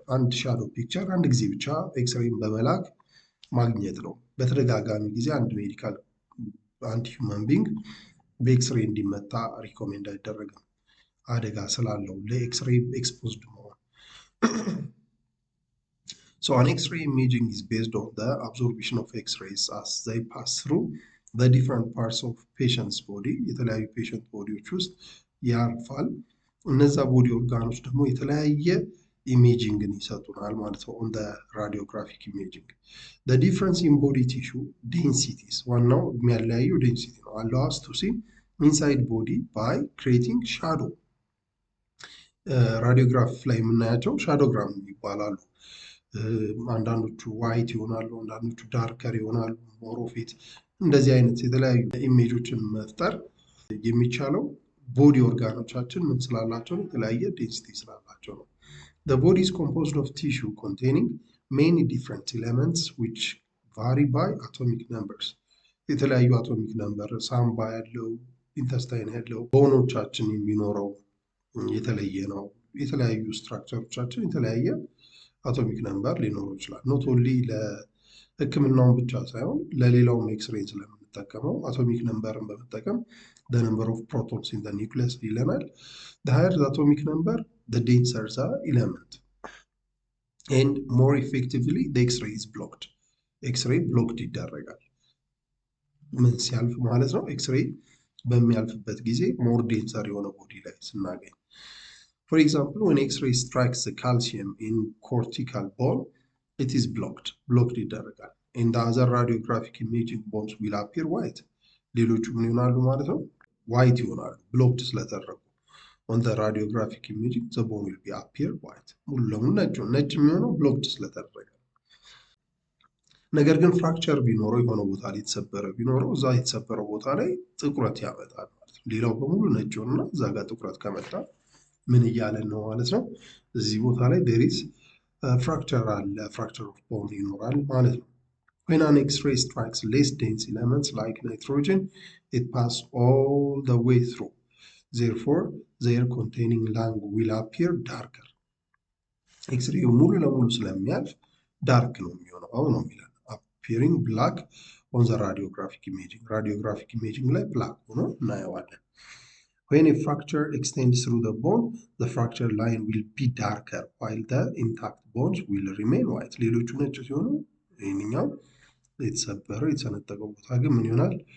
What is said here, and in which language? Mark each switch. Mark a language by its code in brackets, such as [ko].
[am] አንድ ሻዶ ፒክቸር አንድ ጊዜ ብቻ ኤክስሬይን በመላክ ማግኘት ነው። በተደጋጋሚ ጊዜ አንድ ሂውማን ቢንግ በኤክስሬይ እንዲመታ ሪኮሜንድ አይደረግም፣ አደጋ ስላለው ለኤክስሬይ ኤክስፖዝድ መሆን። So an X-ray imaging is based on the absorption of X-rays as they pass through the different parts of patient's body. [en] የተለያዩ ፔሸንት ቦዲዎች ውስጥ ያርፋል። እነዛ ቦዲ ኦርጋኖች ደግሞ የተለያየ ኢሜጂንግን ይሰጡናል ማለት ነው። on the radiographic imaging the difference in body tissue densities ዋናው የሚያለያየው ዴንሲቲ ነው allow us to see inside body by creating shadow [am] ራዲዮግራፍ ላይ የምናያቸው ሻዶግራም ይባላሉ። አንዳንዶቹ ዋይት ይሆናሉ፣ አንዳንዶቹ ዳርከር ይሆናሉ፣ ሞሮፊት እንደዚህ አይነት የተለያዩ ኢሜጆችን መፍጠር የሚቻለው ቦዲ ኦርጋኖቻችን ምን ስላላቸው ነው? [en] የተለያየ ዴንሲቲ ስላላቸው ነው። The body is composed of tissue containing many different elements which vary by atomic numbers. [am] የተለያዩ አቶሚክ ነምበር ሳምባ ያለው ኢንተስታይን ያለው ቦኖቻችን የሚኖረው የተለየ ነው። የተለያዩ ስትራክቸሮቻችን የተለያየ አቶሚክ ነምበር ሊኖረው ይችላል። ኖት ኦንሊ ለሕክምናውን ብቻ ሳይሆን ለሌላውም ኤክስሬይ ስለምንጠቀመው አቶሚክ ነምበርን በመጠቀም the number of protons in the nucleus ይለናል። the higher the atomic number the denser the element and more effectively the x-ray is blocked. ኤክስሬይ ብሎክድ ይደረጋል። ምን ሲያልፍ ማለት ነው? [en] ኤክስሬይ በሚያልፍበት ጊዜ ሞር ዴንሰር የሆነ ቦዲ ላይ ስናገኝ for example when x-ray strikes the calcium in cortical bone it is blocked ይደረጋል and the other radiographic imaging bones will appear white. ሌሎቹ ምን ይሆናሉ ማለት ነው? ዋይት ይሆናሉ ብሎክድ ስለተደረጉ on the radiographic imaging the bone will be appear white. [am] ሙሉ ለሙሉ ነጭ የሚሆነው ብሎክድ ስለተደረገ። ነገር ግን ፍራክቸር ቢኖረው የሆነ ቦታ ላይ የተሰበረ ቢኖረው እዛ የተሰበረው ቦታ ላይ ጥቁረት ያመጣል ማለት ነው። ሌላው በሙሉ ነጭ ሆኖና እዛ ጋር ጥቁረት ከመጣ ምን እያለን ነው ማለት ነው? [en] እዚህ ቦታ ላይ there is ፍራክቸር አለ፣ ፍራክቸር ኦፍ ቦን ይኖራል ማለት ነው። when an x-ray strikes less dense elements like nitrogen it passes all the way through therefore the air containing lung will appear darker. ኤክስሬይ ሙሉ ለሙሉ ስለሚያልፍ ዳርክ ነው የሚሆነው አሁን ነው የሚለው appearing black on the radiographic imaging ላይ black ሆኖ እናየዋለን። when a fracture extends through the bone the fracture line will be darker while the intact bones will remain white. [am] ሌሎቹ ነጭ ሲሆኑ ይህኛው የተሰበረው የተሰነጠቀው ቦታ ግን ምን ይሆናል?